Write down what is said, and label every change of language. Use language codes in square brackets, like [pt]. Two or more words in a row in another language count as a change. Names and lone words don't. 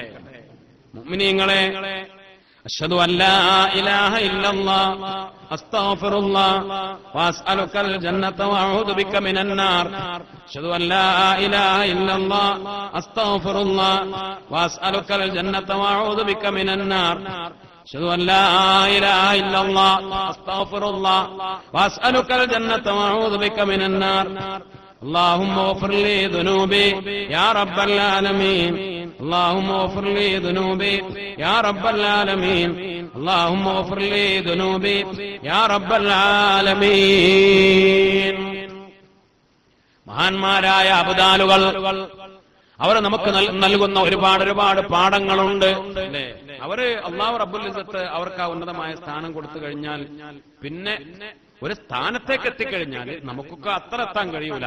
[ar] മുഅ്മിനീങ്ങളെ, أشهد أن لا إله إلا الله أستغفر الله وأسألك الجنة وأعوذ بك من النار. أشهد أن لا إله إلا الله أستغفر الله وأسألك الجنة وأعوذ بك من النار. أشهد أن لا إله إلا الله أستغفر الله وأسألك الجنة وأعوذ بك من النار. اللهم اغفر لي ذنوبي يا رب العالمين. اللهم اغفر لي ذنوبي يا رب العالمين. اللهم اغفر لي ذنوبي يا رب العالمين. [ml] മഹാന്മാരായ അബ്ദാലുകൾ അവർ നമുക്ക് നൽകുന്ന ഒരുപാട് പാഠങ്ങളുണ്ട്. അവര് [ar] الله رب العزة [ml] അവർക്ക് ആ ഉന്നതമായ സ്ഥാനം കൊടുത്തു കഴിഞ്ഞാൽ, പിന്നെ ഒരു സ്ഥാനത്തേക്ക് എത്തിക്കഴിഞ്ഞാൽ നമുക്കൊക്കെ അത്ര എത്താൻ കഴിയൂല.